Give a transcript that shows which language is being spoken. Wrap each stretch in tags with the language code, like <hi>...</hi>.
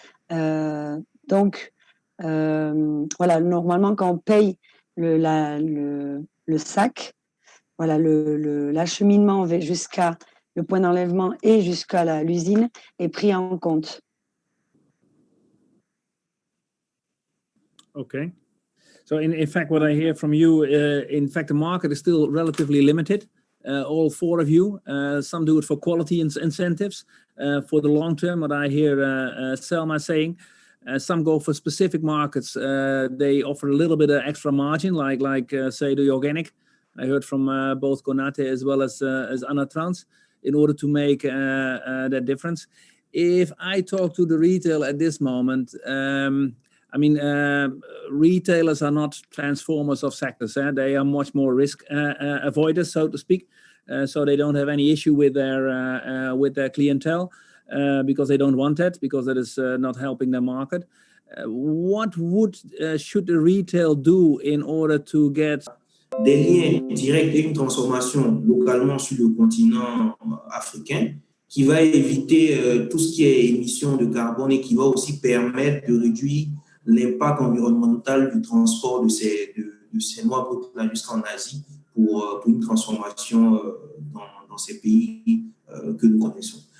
<fr>Donc, voilà, normalement, quand on paye le sac, voilà, l'acheminement jusqu'à le point d'enlèvement et jusqu'à l'usine est pris en compte.</fr> <en>Okay. So in fact, what I hear from you, in fact, the market is still relatively limited. All 4 of you, some do it for quality incentives for the long term. What I hear Selma saying, some go for specific markets. They offer a little bit of extra margin, like say the organic. I heard from both Konate as well as Anatrans, in order to make that difference. If I talk to the retail at this moment, I mean, retailers are not transformers of sectors. They are much more risk avoiders, so to speak. So they don't have any issue with their clientele because they don't want that, because that is not helping their market. What should the retail do in order to get</en> <fr>des liens directs et une transformation localement sur le continent africain qui va éviter tout ce qui est émissions de carbone et qui va aussi permettre de réduire l'impact environnemental du transport de ces noix brutes jusqu'en Asie pour une transformation dans ces pays que nous connaissons.</fr>